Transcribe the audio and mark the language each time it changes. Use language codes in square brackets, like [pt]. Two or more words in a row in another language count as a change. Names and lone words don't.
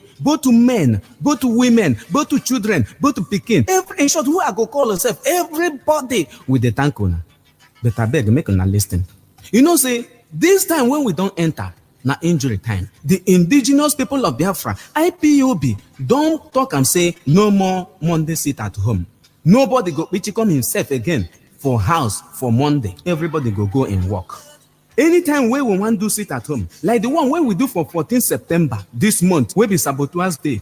[pcm] Both to men, both to women, both to children, both to pikin. Every in short, who I go call yourself, everybody we dey thank una. But I beg, make una listen. You know, say this time when we don't enter, na injury time. The indigenous people of Biafra, IPOB, don't talk and say no more Monday sit at home. Nobody go come himself again for house for Monday. Everybody go and work. Anytime we want to sit at home, like the one we do for 14 September this month, will be Saboteurs Day.